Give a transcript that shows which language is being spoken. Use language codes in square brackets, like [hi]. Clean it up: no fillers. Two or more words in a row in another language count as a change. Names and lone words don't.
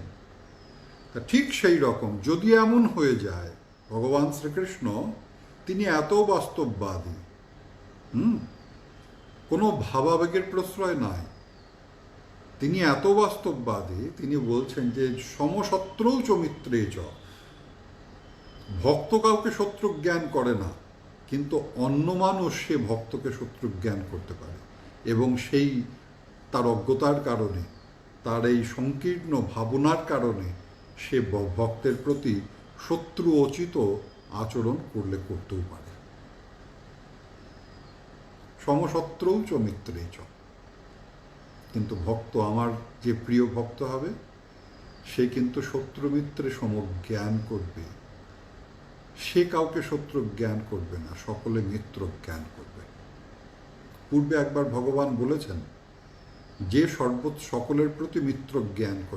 [bn] তা ঠিক সেই রকম যদি এমন হয়ে যায়, ভগবান শ্রীকৃষ্ণ তিনি এত বাস্তববাদী, কোনো ভাবাবেগের প্রশ্রয় নাই, তিনি এত বাস্তববাদী, তিনি বলছেন যে [sa] সমশত্রৌ চ মিত্রে চ। [bn] ভক্ত কাউকে শত্রু জ্ঞান করে না, কিন্তু অন্য মানুষ সে ভক্তকে শত্রু জ্ঞান করতে পারে, এবং সেই তার অজ্ঞতার কারণে, তার এই সংকীর্ণ ভাবনার কারণে সে ভক্তের প্রতি শত্রুোচিত আচরণ করতেও পারে। [sa] সমশত্রৌ চ মিত্রে চ। [bn] কিন্তু ভক্ত, আমার যে প্রিয় ভক্ত হবে, সে কিন্তু শত্রু মিত্রে সমজ্ঞান করবে। সে কাউকে শত্রু জ্ঞান করবে না, সকলে মিত্র জ্ঞান করবে। পূর্বে একবার ভগবান বলেছেন যে সকলের প্রতি মিত্র জ্ঞান করে।